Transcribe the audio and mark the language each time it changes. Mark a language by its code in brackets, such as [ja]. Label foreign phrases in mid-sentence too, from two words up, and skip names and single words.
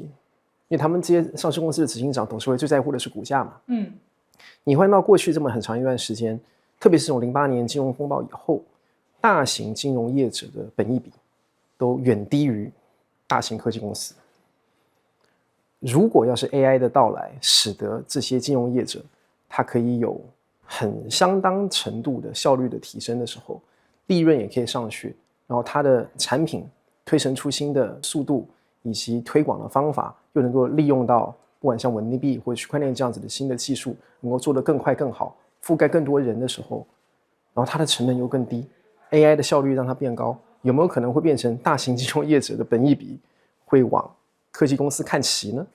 [zh] 因為他們這些上市公司的執行長、董事會最在乎的是股價嘛。你換到過去這麼很長一段時間，特別是從08年金融風暴以後，大型金融業者的本益比都遠低於大型科技公司。如果要是 AI 的到來，使得這些金融業者它可以有很相當程度的效率的提升的時候，利潤也可以上去，然後它的產品推陈出新的速度以及推廣的方法又能夠利用到不管像稳定幣或者區塊鏈這樣子的新的技術，能夠做得更快更好，覆蓋更多人的時候，然後它的成本又更低， AI 的效率讓它變高，有沒有可能會變成大型金融業者的本益比會往科技公司看齊呢？